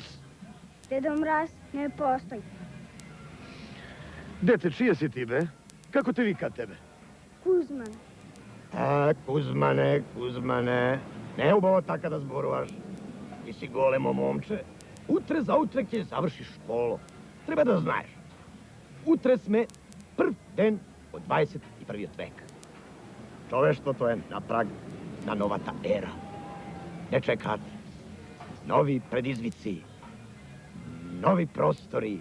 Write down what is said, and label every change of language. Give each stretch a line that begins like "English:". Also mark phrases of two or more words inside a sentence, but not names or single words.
Macedonian: Дедо Мраз не постои. Дете, чија си ти, бе? Како те вика тебе? Кузман. Кузмане. Не е убаво така да зборуваш. Ти си големо момче. Утре за утре ќе завршиш школу. Треба да знаеш. Утре сме прв ден од 21. век. Човештвото е на праг на новата ера. Не чекат нови предизвици, нови простори.